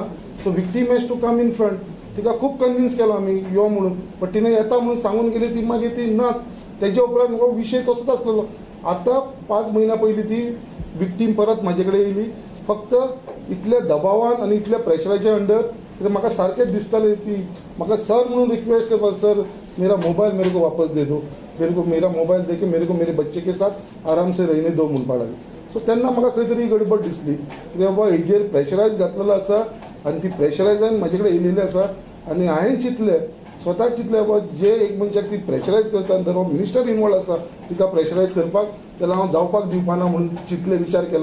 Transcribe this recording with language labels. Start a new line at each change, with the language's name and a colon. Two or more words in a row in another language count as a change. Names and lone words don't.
English: so victim has to come in front.
Konkani: तिका खूब कन्विन्स केलो आमी यो म्हणून, बट तिणें येता म्हणून सांगून गेली. ती मागीर ती नाच. तेज्या उपरांत हो विशय तसोच आसलेलो. आतां 5 म्हयन्या पयलीं ती विक्टीम परत म्हाजे कडेन येयली. फक्त इतल्या दबावान आनी इतल्या प्रेशराच्या अंडर म्हाका सारकें दिसतालें ती म्हाका सर म्हणून रिक्वेस्ट करपाक,
Hindi: सर मेरा मोबायल मेरे को वापस दे दो, मेरा मोबायल दे के मेरे को मेरे बच्चे के साथ आराम से रहने दो
Konkani: म्हणपाक लागली. सो तेन्ना म्हाका खंय तरी गडबड दिसली की बाबा हेजेर प्रेशरायज घातलेलो आसा आनी ती प्रेशरायजान म्हाजे कडेन येयलेली आसा. आनी हांवें चिंतलें स्वताक चिंतलें बाबा जे एक मनशाक ती प्रेशरायज करता जर हो मिनिस्टर इनवॉल्व आसा तिका प्रेशरायज करपाक जाल्यार हांव जावपाक दिवपाना म्हणून चिंतलें, विचार केलो.